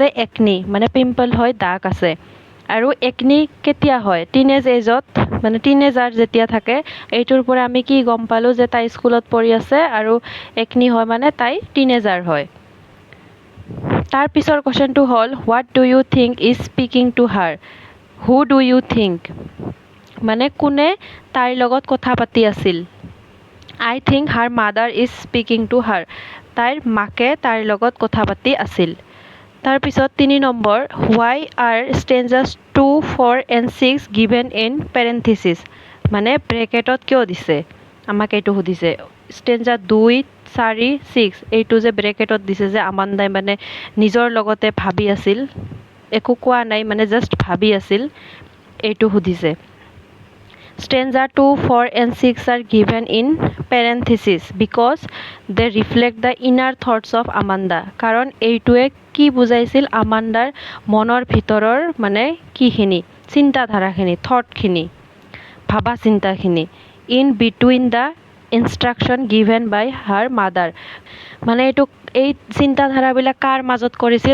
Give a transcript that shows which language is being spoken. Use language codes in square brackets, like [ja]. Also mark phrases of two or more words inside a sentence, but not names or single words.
[as] একনি, মানে পিম্পল হয়, দাগ আছে। আৰু একনি কেতিয়া হয়? টিনেজ এজত, মানে টিনেজাৰ যেতিয়া থাকে। এইটোৰ পৰা আমি কি গম পালোঁ? যে তাই স্কুলত পঢ়ি আছে আৰু একনি হয় মানে তাই টিনেজাৰ হয়। তাৰ পিছৰ কুৱেশ্যনটো হ'ল [en] what do you think is speaking to her? who do you think, [as] মানে কোনে তাইৰ লগত কথা পাতি আছিল? [en] I think her mother is speaking to her. [as] তাইৰ মাকে তাইৰ লগত কথা পাতি আছিল। তাৰপিছত 3 নম্বৰ [en] why are stanzas 2, 4 and 6 given in parentheses, [as] মানে ব্ৰেকেটত কিয় দিছে? আমাক এইটো সুধিছে। ষ্টেঞ্জা 2, 4, 6 এইটো যে ব্ৰেকেটত দিছে, যে আমাণ্ডাই মানে নিজৰ লগতে ভাবি আছিল, একো কোৱা নাই, মানে জাষ্ট ভাবি আছিল, এইটো সুধিছে। [en] Stanza 2, 4 and 6 are given in parentheses because they reflect the inner thoughts of Amanda. [as] কাৰণ এইটোৱে কি বুজাইছিল? আমাণ্ডাৰ মনৰ ভিতৰৰ মানে কিখিনি, চিন্তাধাৰাখিনি, থটখিনি, ভাবা চিন্তাখিনি। [en] in between the instruction given by her mother, [as] মানে এইটো এই চিন্তাধাৰাবিলাক কাৰ মাজত কৰিছিল?